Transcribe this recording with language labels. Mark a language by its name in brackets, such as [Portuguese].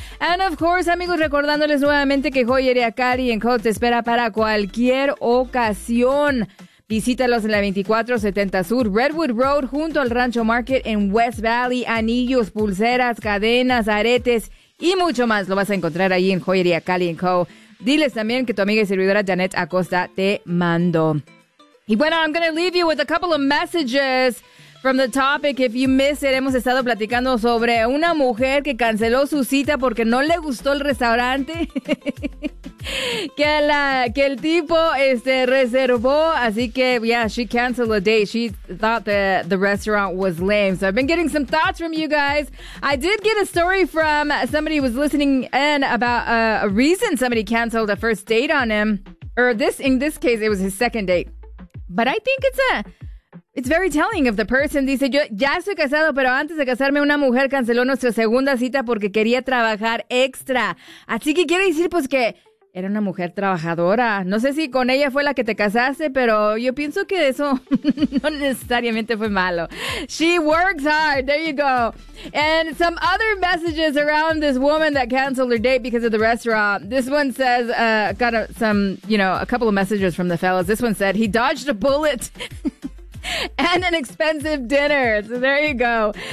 [Spanish] And of course, amigos, recordándoles nuevamente que Joyería Cari en Colt te espera para cualquier ocasión. Visítalos en la 2470 Sur, Redwood Road, junto al Rancho Market en West Valley. Anillos, pulseras, cadenas, aretes y mucho más lo vas a encontrar ahí en Joyería Cali & Co. Diles también que tu amiga y servidora Janet Acosta te mando. Y bueno, [English] I'm going to leave you with a couple of messages from the topic. If you miss it, [Spanish] hemos estado platicando sobre una mujer que canceló su cita porque no le gustó el restaurante. que el tipo reservó, así que [English] yeah, she canceled a date. She thought the restaurant was lame. So I've been getting some thoughts from you guys. I did get a story from somebody who was listening in about a reason somebody canceled a first date on him. Or in this case, it was his second date. But I think it's very telling of the person. [Spanish] Dice, yo ya estoy casado, pero antes de casarme, una mujer canceló nuestra segunda cita porque quería trabajar extra. Así que quiere decir, pues, que era una mujer trabajadora. No sé si con ella fue la que te casaste, pero yo pienso que eso no necesariamente fue malo. [English] She works hard. There you go. And some other messages around this woman that canceled her date because of the restaurant. This one says, a couple of messages from the fellas. This one said, he dodged a bullet and an expensive dinner. So there you go.